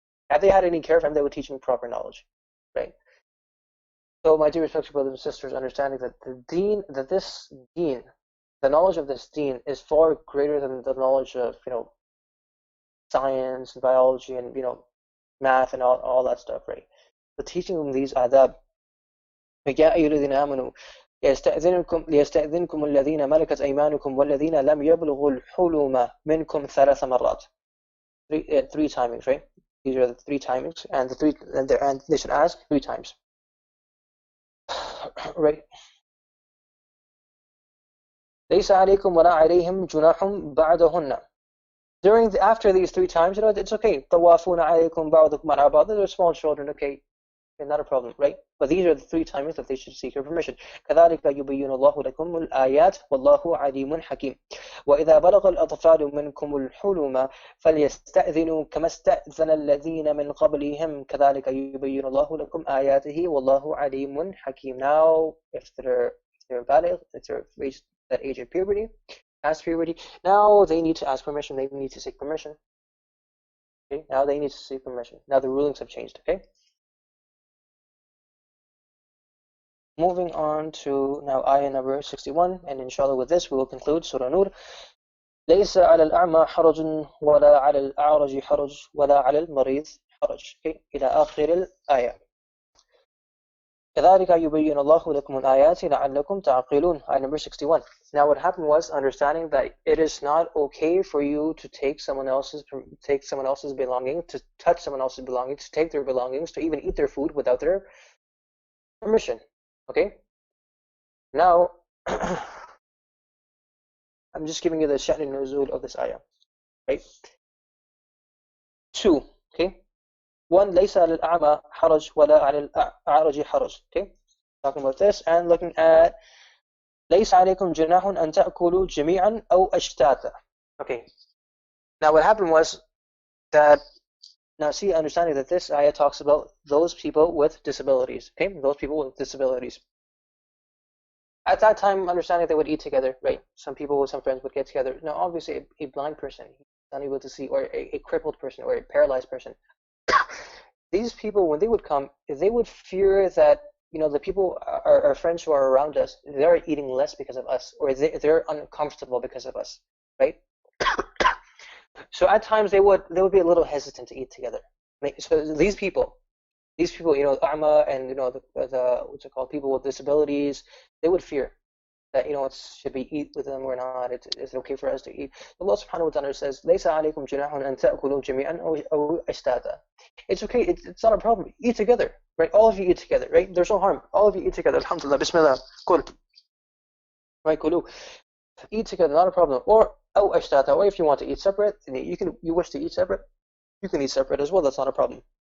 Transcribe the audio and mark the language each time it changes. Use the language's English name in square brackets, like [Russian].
[English] If they had any care for him, they would teach him proper knowledge, right? So, my dear respected brothers and sisters, understanding that this deen, the knowledge of this deen is far greater than the knowledge of, science and biology and, math and all that stuff, right? So teaching them these adab. [Arabic] يا أيها الذين آمنوا ليستأذنكم الذين ملكت أيمانكم والذين لم يبلغوا الحلم منكم ثلاث مرات. [English] Three timings, right? These are the three timings, and and they should ask three times, right? [Arabic] ليس عليكم ولا عليهم جناح بعدهن. [English] After these three times, it's okay. [Arabic] طوافون عليكم بعضكم على بعض. [English] They're small children, okay, not a problem, right? But these are the three times that they should seek your permission. [Arabic] كذلك يبين الله لكم الآيات والله عليم حكيم. وإذا بلغ الأطفال منكم الحلم فليستأذنوا كما استأذن الذين من قبلهم كذلك يبين الله لكم آياته والله عليم حكيم. [English] Now, if they're valid, if they've reached that age of puberty, past puberty, now they need to ask permission. They need to seek permission. Okay? Now they need to seek permission. Now the rulings have changed. Okay. Moving on to now ayah number 61, and inshallah with this we will conclude Surah Nur. [Arabic] ليس على الأعمى حرج ولا على الأعرج حرج ولا على المريض حرج. [English] Okay, [Arabic] إلى آخر الآية. كذلك يبين الله لكم الآيات لعلكم تعقلون. [English] Ayah number 61. Now what happened was understanding that it is not okay for you to take someone else's belongings, to touch someone else's belongings, to take their belongings, to even eat their food without their permission. Okay? Now, I'm just giving you the sha'n al-nuzul of this ayah. Right? 2. Okay? 1. [Arabic] ليس على الأعمى حرج ولا على الأعرج حرج. [English] Okay? Talking about this and looking at [Arabic] ليس عليكم جناح أن تأكلوا جميعا أو أشتاتا. [English] Okay. Now what happened was that, now see, understanding that this ayah talks about those people with disabilities. Okay? Those people with disabilities. At that time, understanding they would eat together, right? Some friends would get together. Now, obviously, a blind person, unable to see, or a crippled person, or a paralyzed person, these people, when they would come, they would fear that, the people, our friends who are around us, they're eating less because of us, or they're uncomfortable because of us, right? So at times they would be a little hesitant to eat together. So these people, A'ma and the what's it called, people with disabilities, they would fear that should we eat with them or not? Is it okay for us to eat? [Arabic] Allah subhanahu wa ta'ala says, ليس عليكم جناح أن تأكلوا جميعا أو أشتاتا. [English] It's okay, it's not a problem. Eat together, right? All of you eat together, right? There's no harm. All of you eat together. Alhamdulillah, Bismillah, kul. Right, kulu. Eat together, not a problem. Or [Arabic] أو أشتاتا, [English] or if you want to eat separate, you wish to eat separate, you can eat separate as well. That's not a problem.